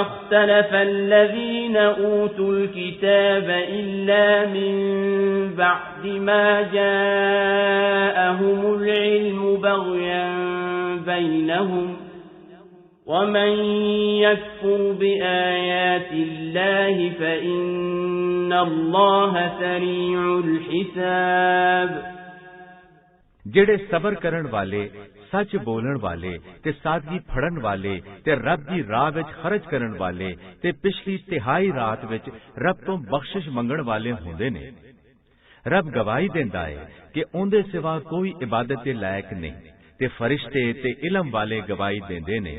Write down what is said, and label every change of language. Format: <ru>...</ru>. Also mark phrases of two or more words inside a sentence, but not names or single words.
<ar>اختلف الذين أوتوا الكتاب إلا من بعد ما جاءهم العلم بغيا بينهم ومن يكفر بآيات الله فإن الله سريع الحساب।</ar> <pa>ਜਿਹੜੇ ਸਬਰ ਕਰਨ ਵਾਲੇ, ਸੱਚ ਬੋਲਣ ਵਾਲੇ ਤੇ ਸਾਦਗੀ ਫੜਨ ਵਾਲੇ ਤੇ ਰੱਬ ਦੀ ਰਾਹ ਵਿੱਚ ਖਰਚ ਕਰਨ ਵਾਲੇ ਤੇ ਪਿਛਲੀ ਤਿਹਾਈ ਰਾਤ ਵਿੱਚ ਰੱਬ ਤੋਂ ਬਖਸ਼ਿਸ਼ ਮੰਗਣ ਵਾਲੇ ਹੁੰਦੇ ਨੇ। ਰੱਬ ਗਵਾਹੀ ਦਿੰਦਾ ਹੈ ਕਿ ਉਹਦੇ ਸਿਵਾ ਕੋਈ ਇਬਾਦਤ ਦੇ ਲਾਇਕ ਨਹੀਂ ਤੇ ਫਰਿਸ਼ਤੇ ਤੇ ਇਲਮ ਵਾਲੇ ਗਵਾਹੀ ਦਿੰਦੇ ਨੇ।</pa>